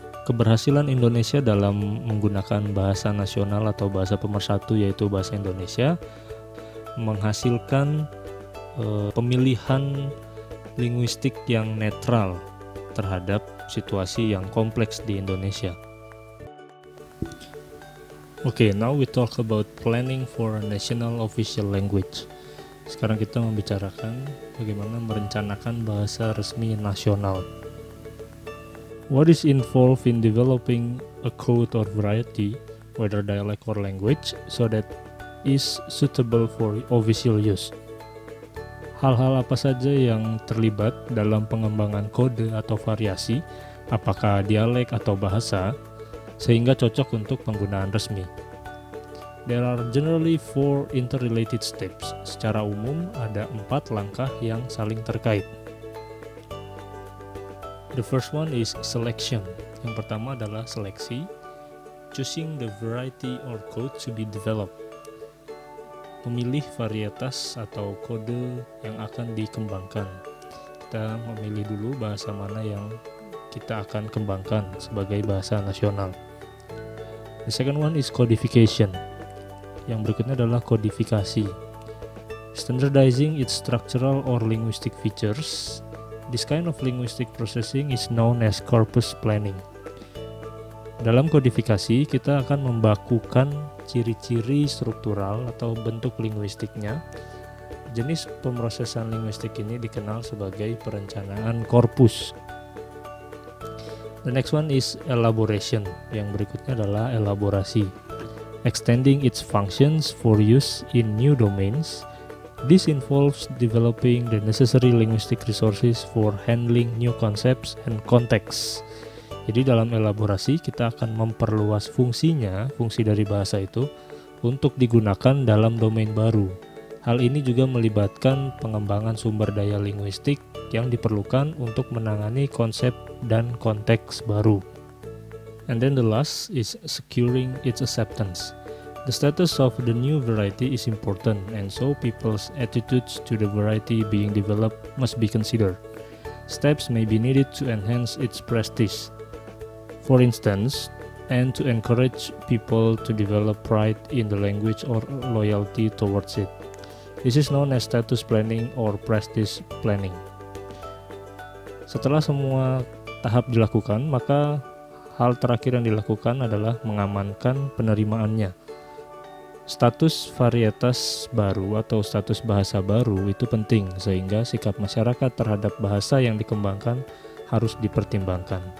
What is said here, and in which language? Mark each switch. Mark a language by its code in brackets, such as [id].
[id] Keberhasilan Indonesia dalam menggunakan bahasa nasional atau bahasa pemersatu yaitu bahasa Indonesia menghasilkan pemilihan linguistik yang netral terhadap situasi yang kompleks di Indonesia. [en] Okay, now we talk about planning for a national official language. [id] Sekarang kita membicarakan bagaimana merencanakan bahasa resmi nasional. [en] What is involved in developing a code or variety, whether dialect or language, so that is suitable for official use? [id] Hal-hal apa saja yang terlibat dalam pengembangan kode atau variasi, apakah dialek atau bahasa, sehingga cocok untuk penggunaan resmi? [en] There are generally 4 interrelated steps. [id] Secara umum ada 4 langkah yang saling terkait. [en] The first one is selection. [id] Yang pertama adalah seleksi, [en] choosing the variety or code to be developed. [id] Memilih varietas atau kode yang akan dikembangkan. Kita memilih dulu bahasa mana yang kita akan kembangkan sebagai bahasa nasional. [en] The second one is codification. [id] Yang berikutnya adalah kodifikasi. [en] Standardizing its structural or linguistic features. This kind of linguistic processing is known as corpus planning. [id] Dalam kodifikasi, kita akan membakukan ciri-ciri struktural atau bentuk linguistiknya. Jenis pemrosesan linguistik ini dikenal sebagai perencanaan korpus. [en] The next one is elaboration. [id] Yang berikutnya adalah elaborasi. [en] Extending its functions for use in new domains. This involves developing the necessary linguistic resources for handling new concepts and contexts. [id] Jadi dalam elaborasi kita akan memperluas fungsi dari bahasa itu untuk digunakan dalam domain baru. Hal ini juga melibatkan pengembangan sumber daya linguistik yang diperlukan untuk menangani konsep dan konteks baru. [en] And then the last is securing its acceptance. The status of the new variety is important, and so people's attitudes to the variety being developed must be considered. Steps may be needed to enhance its prestige. For instance, and to encourage people to develop pride in the language or loyalty towards it. This is known as status planning or prestige planning. [id] Setelah semua tahap dilakukan, maka hal terakhir yang dilakukan adalah mengamankan penerimaannya. Status varietas baru atau status bahasa baru itu penting, sehingga sikap masyarakat terhadap bahasa yang dikembangkan harus dipertimbangkan.